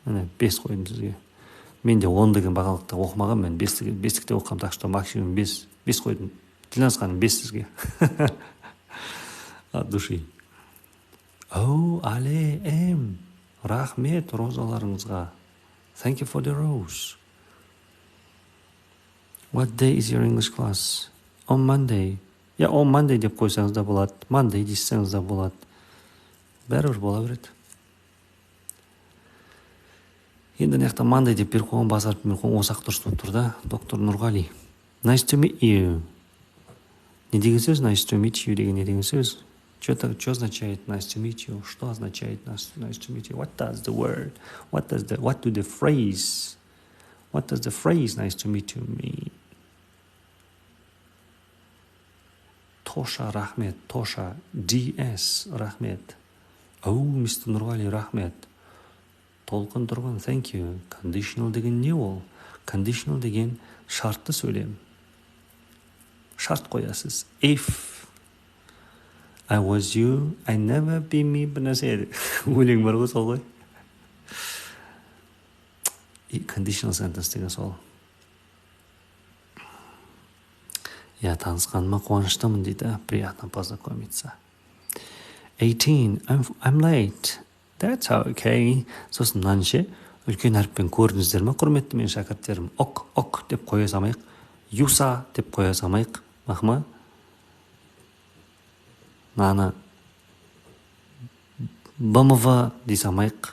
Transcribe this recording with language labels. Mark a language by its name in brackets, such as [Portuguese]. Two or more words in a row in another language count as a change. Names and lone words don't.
[Kazakh] міне 5 қойдым сізге. Мен де 10 деген бағалықты оқымаған, мен 5-тікте оқығам, [Russian] так что [Kazakh] максимум 5 қойдым. Дилназ ханым 5 сізге. [Russian] От души. [Kazakh] Алем. Рахмет розаларыңызға. [English] Thank you for the rose. What day is your English class? On Monday. On Monday [Kazakh] деп қойсаңыз да болады. Monday дейсеңіз да болады. Бәрібір бола береді. Енді наяқта Monday деп беріп қойған, басарып беріп қойған, осақ дұрыс болып тұр да. Доктор Нұрғали. [English] Nice to meet you. [Kazakh] Не деген сөз? [English] Nice to meet you [Kazakh] деген не деген сөз? [Russian] Что означает [English] nice to meet you? [Russian] Что означает [English] nice to meet you? What does the word? What does the phrase nice to meet you mean? [Kazakh] Тоша, рахмет. Тоша, DS, рахмет. Мистер Нұрғали, рахмет. Толқын тұрған, [English] thank you. [Kazakh] Conditional деген не ол? Conditional деген шартты сөйлем. Шарт қоясыз. [English] If I was you, I never be me, [Kazakh] бір нәрсе еді. Өлең бар ғой, сол ғой. [English] Conditional sentence [Kazakh] деген сол. Танысқаныма қуаныштымын дейді. [Russian] Приятно познакомиться. [Kazakh] 18. [English] I'm late. That's okay. [Kazakh] Сосын мынанше үлкен әріппен көрдіңіздер ме, құрметті мен шәкірттерім? Ок деп қоя салмайық. Юса деп қоя салмайық. Мақма? Наны БМВ дей салмайық.